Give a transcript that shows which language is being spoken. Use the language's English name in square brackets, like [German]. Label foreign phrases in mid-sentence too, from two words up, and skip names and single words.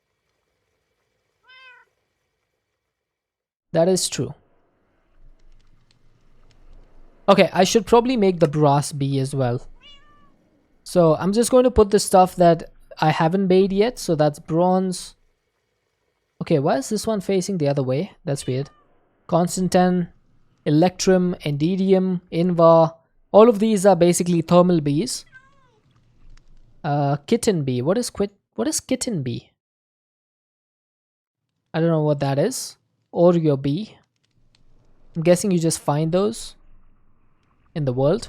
[English] That is true. Okay, I should probably make the brass bee as well. So I'm just going to put the stuff that I haven't made yet. So that's bronze. Okay, why is this one facing the other way? That's weird. Constantan, electrum, endidium, invar. All of these are basically thermal bees. Kitten bee. What is kitten bee? I don't know what that is. Oreo bee. I'm guessing you just find those in the world.